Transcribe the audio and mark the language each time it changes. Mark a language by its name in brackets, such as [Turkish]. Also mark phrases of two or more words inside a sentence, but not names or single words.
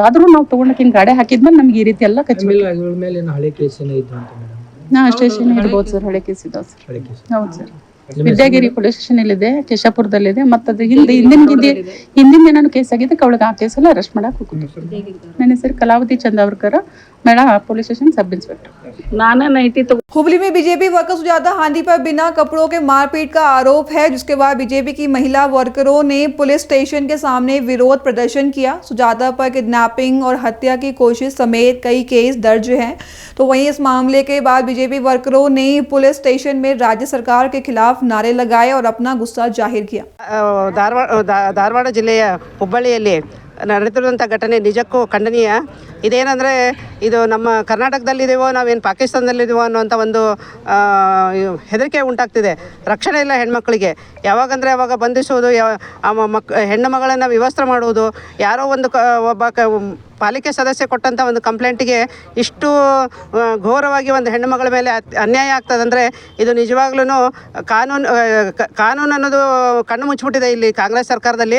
[Kannada] ಆದ್ರೂ ನಾವು ತಗೊಂಡಕಿನ್ ಗಾಡಿ ಹಾಕಿದ್ಮೇಲೆ ನಮ್ಗೆ ಈ ರೀತಿ ಎಲ್ಲ ಸ್ಟೇಷನ್ ಇರ್ಬೋದು ಸರ್. ಹಳೆ ಕೇಸ್ ಇದಾವ ಸರ್. ಹೌದು ಸರ್. ವಿದ್ಯಾಗಿರಿ ಪೊಲೀಸ್ ಸ್ಟೇಷನ್ ಇದೆ, ಕೇಶಾಪುರದಲ್ಲಿದೆ. ಮತ್ತೆ ಅದು ಹಿಂದಿನ ಏನಾದ್ರು ಕೇಸ್ ಆಗಿದೆ, ಅವಳಿಗೆ ಆ ಕೇಸಲ್ಲಿ ಅರೆಸ್ಟ್ ಮಾಡಕ್ ಹೋಗ್ತೀವಿ. ನನ್ನ ಹೆಸರು ಕಲಾವತಿ ಚಂದಾವರ್ಕರ್, ಮೇಳ [English] police station sub inspector. नाना नाइटी तो [Hindi] हुबली में बीजेपी वर्कर सुजाता हांडी पर बिना कपड़ों के मारपीट का आरोप है, जिसके बाद बीजेपी की महिला वर्करों ने [English] police station [Hindi] के सामने विरोध प्रदर्शन किया। सुजाता पर किडनैपिंग और हत्या की कोशिश समेत कई केस दर्ज हैं। तो वहीं इस मामले के बाद बीजेपी वर्करों ने [English] police station [Hindi] में राज्य सरकार के खिलाफ नारे लगाए और अपना गुस्सा जाहिर किया। [Kannada] ಧಾರವಾಡ ಜಿಲ್ಲೆಯ ಹುಬ್ಬಳ್ಳಿಯಲ್ಲಿ ನಡೆದಿರುವಂಥ ಘಟನೆ ನಿಜಕ್ಕೂ ಖಂಡನೀಯ. ಇದೇನೆಂದರೆ ಇದು ನಮ್ಮ ಕರ್ನಾಟಕದಲ್ಲಿದೆವೋ ನಾವೇನು ಪಾಕಿಸ್ತಾನದಲ್ಲಿದೆವೋ ಅನ್ನುವಂಥ ಒಂದು ಹೆದರಿಕೆ ಉಂಟಾಗ್ತಿದೆ. ರಕ್ಷಣೆ ಇಲ್ಲ ಹೆಣ್ಮಕ್ಳಿಗೆ. ಯಾವಾಗಂದರೆ ಅವಾಗ ಬಂಧಿಸುವುದು, ಹೆಣ್ಣು ಮಗಳನ್ನು ವಿವಸ್ತ್ರ ಮಾಡುವುದು, ಯಾರೋ ಒಂದು ಒಬ್ಬ ಪಾಲಿಕೆ ಸದಸ್ಯ ಕೊಟ್ಟಂಥ ಒಂದು ಕಂಪ್ಲೇಂಟಿಗೆ ಇಷ್ಟು ಘೋರವಾಗಿ ಒಂದು ಹೆಣ್ಣು ಮಗಳ ಮೇಲೆ ಅನ್ಯಾಯ ಆಗ್ತದಂದರೆ ಇದು ನಿಜವಾಗ್ಲೂ ಕಾನೂನು ಅನ್ನೋದು ಕಣ್ಣು ಮುಚ್ಚಿಬಿಟ್ಟಿದೆ ಇಲ್ಲಿ ಕಾಂಗ್ರೆಸ್ ಸರ್ಕಾರದಲ್ಲಿ.